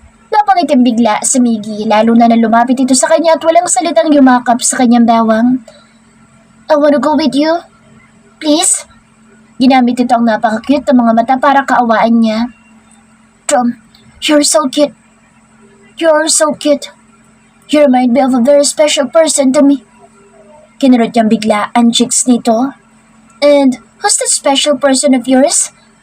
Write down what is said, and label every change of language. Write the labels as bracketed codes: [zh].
[tl] Napangitim bigla si Miggy, lalo na lumapit ito sa kanya at walang salitang yumakap sa kanyang bawang. [en] I wanna go with you. Please? [tl] Ginamit ito ang napaka-cute ng mga mata para kaawaan niya. [en] Tom, you're so cute. You're so cute. You remind me of a very special person to me. [tl] Kinurot niyang bigla ang cheeks nito. [en] And who's that special person of yours?